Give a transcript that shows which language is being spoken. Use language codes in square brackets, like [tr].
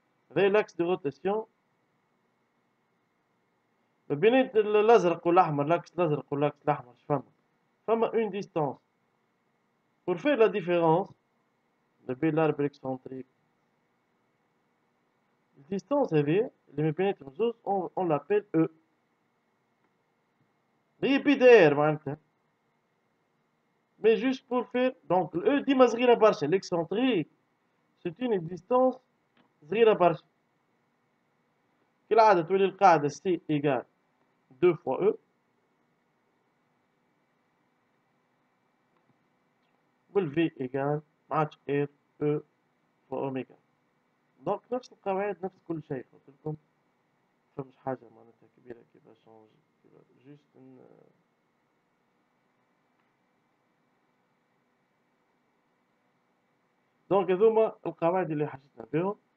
[ar] هذايا لاكس دو روتاسيون ما بين الازرق والاحمر، لاكس الازرق واللاكس الاحمر فما اون ديستانس [fr] pour faire la différence ما بين l'arbre excentrique. [ar] الديستانس هذه اللي ما بيناتهم زوز [fr] on l'appelle E، [ar] هي بي دي ار معناتها. [fr] mais juste pour faire donc ال E [ar] ديما صغيرة برشا، [fr] l'excentrique c'est une distance صغيرة برشا. [ar] كالعادة تولي القاعدة [fr] C égale 2 fois E، وال V égale ما عادش R E fois أوميغا. [ar] دونك نفس القواعد نفس كل شيء. قلت لكم فمش حاجة معناتها كبيرة كيفاش شونجي، جوست دونك هذوما القواعد اللي حاجتنا بهم.